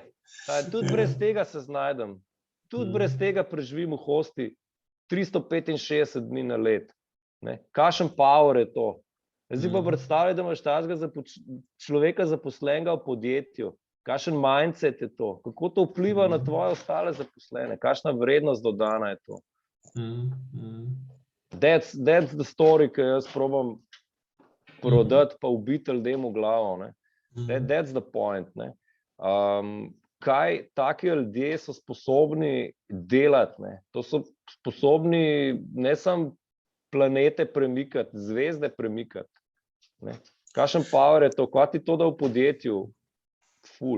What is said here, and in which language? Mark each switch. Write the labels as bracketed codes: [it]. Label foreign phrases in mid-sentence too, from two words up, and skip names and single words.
[sl] Tudi brez tega se znajdem. Tudi brez tega preživim v hosti 365 dni na let, ne. Kakšen power je to? Zdaj pa predstavljaj, da imaš takega človeka zaposlenega v podjetju. Kakšen mindset je to? Kako to vpliva na tvoje ostale zaposlene? Kakšna vrednost dodana je to? [en] That's the story, [sl] ki jaz probam prodati, pa ubiti ljudem v glavo, ne. [en] That's the point, [sl] ne. Kaj taki ljudje so sposobni delati, ne. To so sposobni ne samo planete premikati, zvezde premikati, ne. Kakšen power je to? Kaj ti to da v podjetju? Ful.